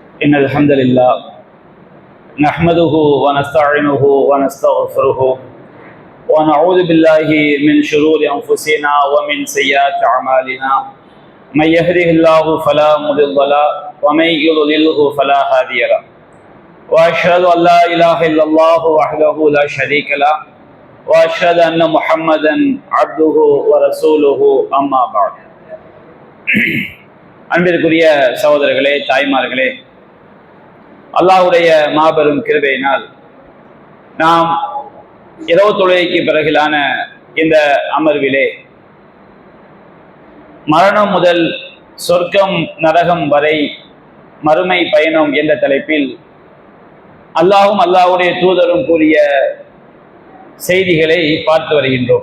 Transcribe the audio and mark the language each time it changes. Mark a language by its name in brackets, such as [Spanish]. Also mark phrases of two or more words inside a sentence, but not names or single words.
[Arabic] إن الحمد لله نحمده ونستعينه ونستغفره ونعوذ بالله من شرور أنفسنا ومن سيئات أعمالنا من يهده الله فلا مضل له ومن يضلله فلا هادي له وأشهد أن لا إله إلا الله وحده لا شريك له وأشهد أن محمدا عبده ورسوله أما بعد [Tamil] அன்பிற்குரிய சகோதரர்களே, தாய்மார்களே, அல்லாஹ்வுடைய மாபெரும் கிருபையினால் நாம் இரவு தொழுகைக்கு பிறகிலான இந்த அமர்விலே மரணம் முதல் சொர்க்கம் நரகம் வரை மறுமை பயணம் என்ற தலைப்பில் அல்லாஹும் அல்லாஹ்வுடைய தூதரும் கூறிய செய்திகளை பார்த்து வருகின்றோம்.